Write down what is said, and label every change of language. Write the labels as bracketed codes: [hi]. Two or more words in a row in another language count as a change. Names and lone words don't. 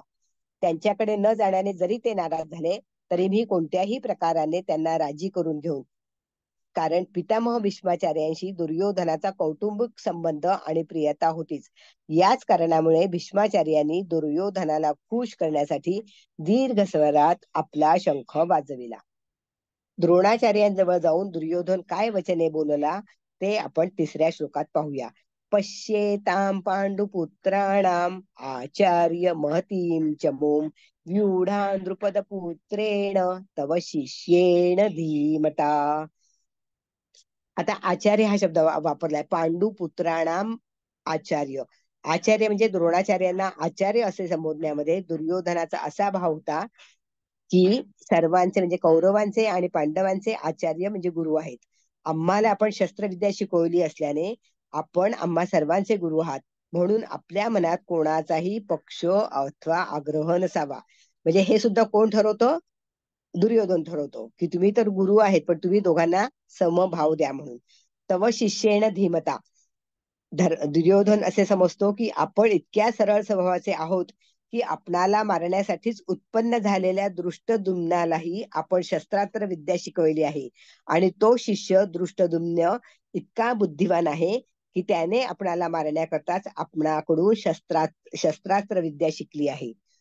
[mr] त्यांच्याकडे न जाण्याने जरी ते नाराज झाले तरी मी कोणत्याही प्रकाराने त्यांना राजी करून घेऊन, कारण पितामह भीष्माचार्यांशी दुर्योधनाचा कौटुंबिक संबंध आणि प्रियता होतीच. याच कारणामुळे भीष्माचार्यांनी दुर्योधनाला खुश करण्यासाठी दीर्घ स्वरात आपला शंख वाजविला. द्रोणाचार्यांजवळ जाऊन दुर्योधन काय वचने बोलला ते आपण 3ऱ्या श्लोकात पाहूया. [sa] पश्येतां पांडुपुत्राणाम आचार्य महतीं चमूम व्यूढा द्रुपदपुत्रेण तव शिष्येण धीमता. [mr] आता आचार्य हा शब्द वापरलाय. [sa] पांडुपुत्राणाम आचार्य, [mr] आचार्य म्हणजे द्रोणाचार्यांना आचार्य असे संबोधण्यामध्ये दुर्योधनाचा असा भाव होता की सर्वांचे म्हणजे कौरवांचे आणि पांडवांचे आचार्य म्हणजे गुरु आहेत. आम्हाला आपण शस्त्रविद्या शिकवली असल्याने आपण आम्हा सर्वांचे गुरु आहात, म्हणून आपल्या मनात कोणाचाही पक्ष अथवा आग्रह नसावा. म्हणजे हे सुद्धा कोण ठरवतो? दुर्योधन ठरवतो की तुम्ही तर गुरु आहेत, पण तुम्ही दोघांना समभाव द्या म्हणून. [sa] तव शिष्येण धीमता. [mr] दुर्योधन असे समजतो की आपण इतक्या सरळ स्वभावाचे आहोत की आपणाला मारण्यासाठीच उत्पन्न झालेल्या दृष्टद्युम्नालाही आपण शस्त्रास्त्र विद्या शिकवली आहे, आणि तो शिष्य दृष्टद्युम्न इतका बुद्धिवान आहे की त्याने आपणाला मारण्याकरताच आपणाकडून शस्त्रास्त्र विद्या शिकली आहे.